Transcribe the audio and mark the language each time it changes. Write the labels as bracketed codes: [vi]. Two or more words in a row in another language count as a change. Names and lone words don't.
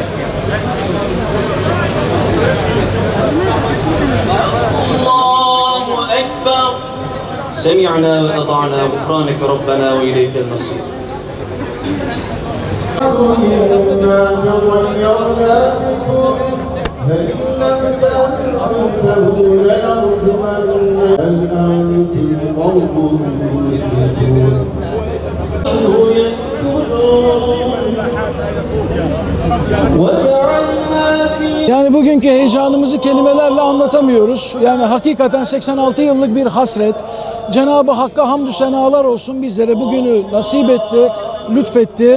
[ar] الله أكبر سمعنا وأطعنا غفرانك ربنا وإليك المصير. فإن لم تنتهوا لنرجمن أن أنتم قوم مسرفون. [tr] Yani bugünkü heyecanımızı kelimelerle anlatamıyoruz. Yani hakikaten 86 yıllık bir hasret. Cenab-ı Hakk'a hamdü senalar olsun, bizlere bugünü nasip etti, lütfetti.